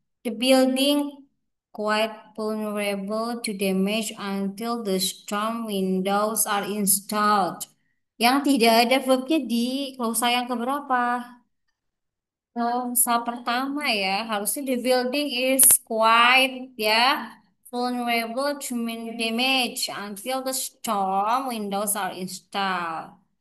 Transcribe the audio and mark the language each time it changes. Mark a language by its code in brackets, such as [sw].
[en] The building quite vulnerable to damage until the storm windows are installed. [id] Yang tidak ada verbnya di klausa yang keberapa? Klausa pertama ya. [en] Harusnya the building is quite ya vulnerable to damage until the storm windows are installed.